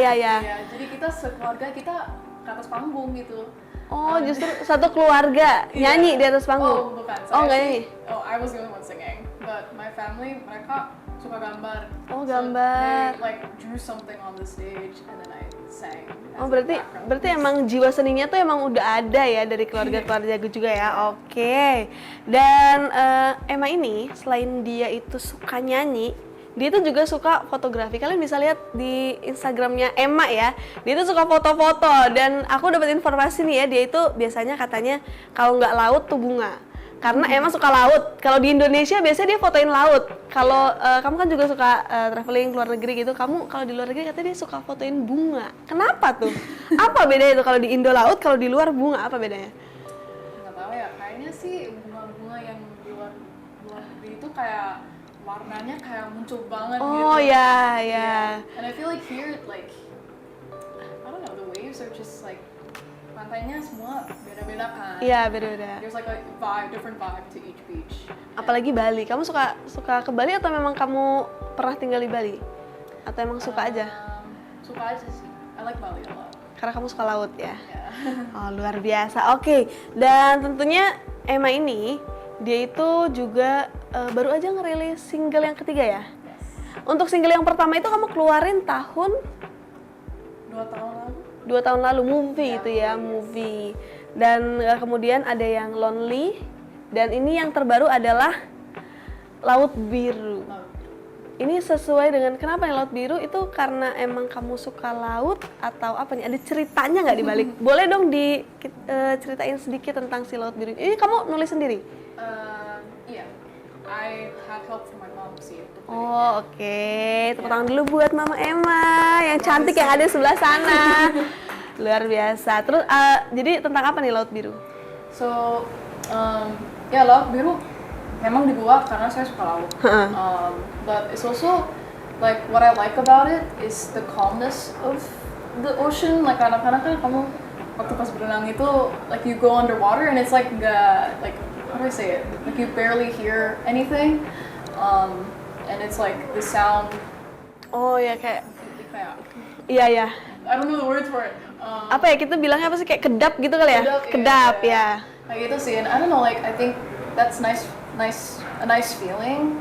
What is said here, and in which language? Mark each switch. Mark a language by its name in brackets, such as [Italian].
[Indonesian] Ya, jadi kita sekeluarga kita ke atas panggung gitu. Oh justru satu keluarga nyanyi di atas panggung? Oh bukan, Oh nggak nyanyi? [English] Oh, I was the only one singing, but my family, [Indonesian] mereka suka gambar. Oh gambar. [English] So they like drew something on the stage and then I sang. [Indonesian] Oh berarti emang jiwa seninya tuh emang udah ada ya dari keluarga-keluarga juga ya. Oke. Dan Emma ini selain dia itu suka nyanyi, dia itu juga suka fotografi. Kalian bisa lihat di Instagramnya Emma ya. Dia itu suka foto-foto dan aku dapat informasi nih ya, dia itu biasanya katanya kalau nggak laut tuh bunga. Karena Emma suka laut. Kalau di Indonesia biasanya dia fotoin laut. Kalau kamu kan juga suka traveling luar negeri gitu. Kamu kalau di luar negeri katanya dia suka fotoin bunga. Kenapa tuh? Apa bedanya tuh kalau di Indo laut, kalau di luar bunga, apa bedanya? Nggak tahu ya, kayaknya sih bunga-bunga yang di luar negeri itu kayak warnanya kayak muncul banget gitu. Oh ya. [English] And I feel like here like I don't know, the waves are just like [Indonesian] pantainya semua beda-beda kan. Iya beda-beda. [English] There's like a different vibe to each beach. [Indonesian] Apalagi Bali. Kamu suka ke Bali atau memang kamu pernah tinggal di Bali? Atau emang suka aja? Suka aja sih. [English] I like Bali a lot. [Indonesian] Karena kamu suka laut ya? [English] Yeah. [Indonesian] Oh luar biasa. Oke. Dan tentunya Emma ini dia itu juga baru aja ngerilis single yang ketiga ya? Yes. Untuk single yang pertama itu kamu keluarin tahun 2 tahun lalu. 2 tahun lalu, movie itu ya, movie. Dan kemudian ada yang Lonely, dan ini yang terbaru adalah Laut Biru. Ini sesuai dengan kenapa nih Laut Biru itu, karena emang kamu suka laut atau apa nih? Ada ceritanya nggak di balik? Boleh dong ceritain sedikit tentang si Laut Biru. Ini kamu nulis sendiri? Iya. [English] I had help from my mom sih. [Indonesian] Oh oke. Tepuk tangan dulu buat Mama Emma yang cantik yang ada di sebelah sana. Luar biasa. Terus jadi tentang apa nih Laut Biru? So, ya Laut Biru memang dibuat karena saya suka laut. [English] But it's also like what I like about it is the calmness of the ocean, like [Indonesian] kadang-kadang kan kamu waktu pas berenang itu, [English] like you go underwater and it's like nggak, like how do I say it? Like you barely hear anything, and it's like the sound [Indonesian] Oh ya kayak, kayak iya ya. [English] I don't know the words for it. [Indonesian] Apa ya kita bilangnya apa sih kayak kedap gitu kali ya? Kedap ya. Kayak gitu sih, [English] and I don't know, like I think that's a nice feeling.